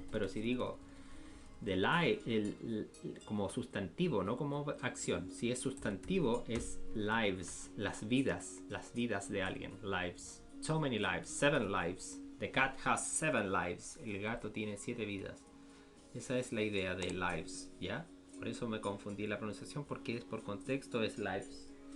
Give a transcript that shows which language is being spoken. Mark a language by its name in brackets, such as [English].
[Spanish] Pero si digo the como sustantivo, no como acción. Si es sustantivo es lives, las vidas de alguien. [English] Lives, so many lives, 7 lives. The cat has 7 lives. [Spanish] El gato tiene 7 vidas. Esa es la idea de lives, ¿ya? Por eso me confundí la pronunciación, porque es por contexto es lives.